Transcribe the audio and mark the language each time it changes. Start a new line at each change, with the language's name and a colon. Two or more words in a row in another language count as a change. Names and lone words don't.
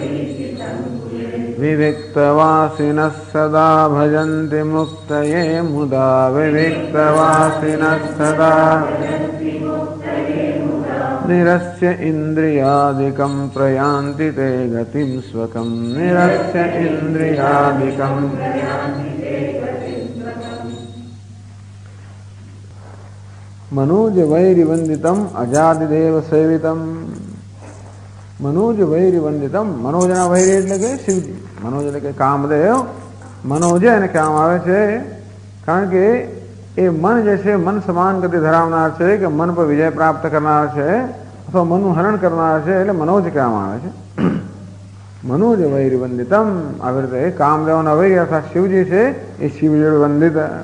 Sanskrit: विविक्तवासिनः सदा भजन्ति मुक्तये मुदा, विविक्तवासिनः सदा निरस्य इन्द्रियादिकं प्रयान्ति ते गतिं स्वकं, निरस्य इन्द्रियादिकं मनोज वैरिवंदितम अजादिदेव सेवितम. मनोज वैरिवंदितम,
Gujarati: मनोजना વૈરી એટલે કે શિવજી. મનોજ એટલે કે કામદેવ. મનોજ એને કહેવામાં આવે છે કારણ કે એ મન જે છે મન સમાન ગતિ ધરાવનાર છે, કે મન પર વિજય પ્રાપ્ત કરનાર છે અથવા મનનું હરણ કરનાર છે, એટલે મનોજ કહેવામાં આવે છે.
Sanskrit: मनोज वैरिवंदितम,
Gujarati: આવી રીતે કામદેવના વૈરી અર્થાત શિવજી છે એ શિવજી વંદિત.